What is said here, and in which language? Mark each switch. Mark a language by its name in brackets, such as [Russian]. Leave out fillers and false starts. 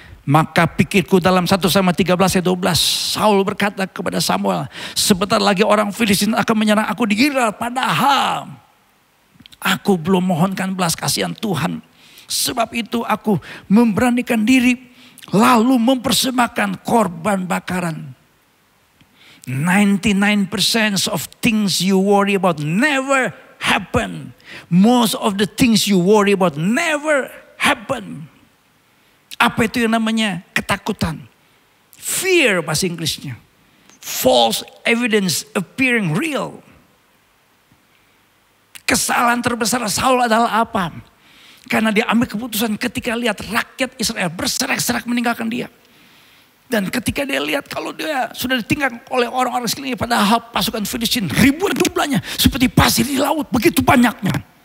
[Indonesian] Maka pikirku dalam 1 Samuel 13 ayat 12, Saul berkata kepada Samuel, sebentar lagi orang Filistin akan menyerang aku di Gilgal, padahal aku belum mohonkan belas kasihan Tuhan. Sebab itu aku memberanikan diri lalu mempersembahkan korban bakaran. [English] 99% of things you worry about never happen. Most of the things you worry about never happen. [Indonesian] Apa itu yang namanya ketakutan? Fear bahasa Inggrisnya. [English] False evidence appearing real. [Indonesian] Kesalahan terbesar Saul adalah apa? Karena dia ambil keputusan ketika lihat rakyat Israel berserak-serak meninggalkan dia. Dan ketika dia lihat kalau dia sudah ditinggalkan oleh orang-orang sekelilingnya, padahal pasukan Filistin ribuan jumlahnya seperti pasir di laut, begitu banyaknya.